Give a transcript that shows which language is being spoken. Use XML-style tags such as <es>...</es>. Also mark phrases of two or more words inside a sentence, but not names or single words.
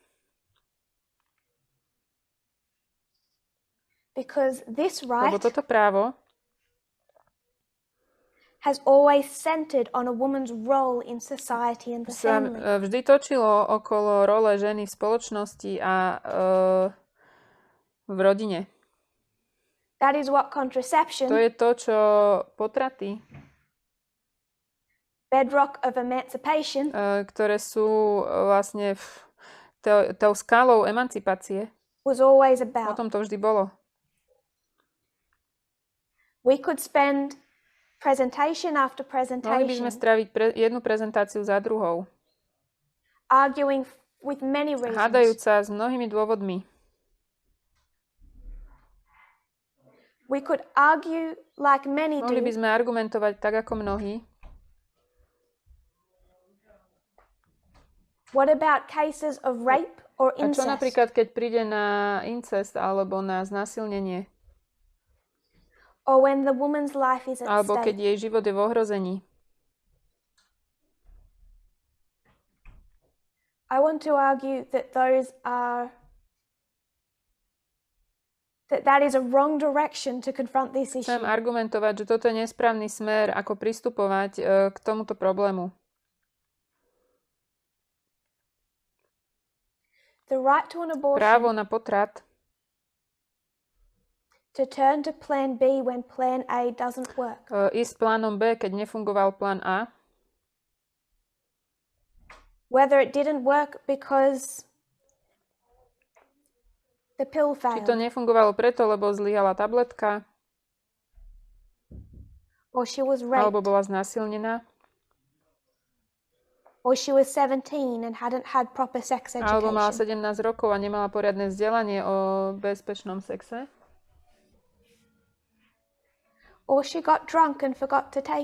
<en>Because this</en> <sk>Lebo</sk> <en>right</en> <sk>toto právo</sk> <en>has always centered on a woman's role in society and the</en> <sk>sa</sk> <en>family.</en> <sk>vždy točilo okolo role ženy v spoločnosti a v rodine.</sk> <en>That is what</en> <sk>To</sk> <en>contraception,</en> <sk>je to, čo potraty,</sk> <en>bedrock of emancipation,</en> <sk>ktoré sú vlastne tou skálou emancipácie.</sk> <en>was always</en> <sk>O</sk> <en>about.</en> <sk>tom to vždy bolo.</sk> <en>We could spend presentation after</en> <sk>Mohli by sme</sk> <en>presentation</en> <sk>stráviť jednu prezentáciu za druhou,</sk> <en>arguing with many reasons.</en> <sk>hádajúc sa s mnohými dôvodmi.</sk> <en>We could argue like many</en> <sk>Mohli by</sk> <en>do</en> <sk>sme argumentovať tak, ako mnohí.</sk> <en>What about cases of rape or</en> <sk>A čo</sk> <en>incest?</en> <sk>napríklad, keď príde na incest alebo na znásilnenie?</sk> <en>Or when the woman's life is at</en> <sk>Alebo keď</sk> <en>stake?</en> <sk>jej život je v ohrození?</sk> <en>I want to argue that that is a wrong direction to confront this issue.</en> <sk>Chcem argumentovať, že toto je nesprávny smer, ako pristupovať k tomuto problému.</sk> <en>The right to an abortion,</en> <sk>Právo na potrat,</sk> <en>to turn to plan B when plan A doesn't work.</en> <sk>ísť plánom B, keď nefungoval plán A,</sk> <en>Whether it didn't work because the pill</en> <sk>či to</sk> <en>failed,</en> <sk>nefungovalo preto, lebo zlyhala tabletka,</sk> <en>or she was</en> <sk>alebo</sk> <en>raped,</en> <sk>bola znásilnená,</sk> <en>or she was 17 and hadn't had proper sex</en> <sk>alebo mala</sk> <en>education,</en> <sk>17 rokov a nemala poriadne vzdelanie o bezpečnom sexe,</sk> <en>or she got drunk and forgot to take it.</en>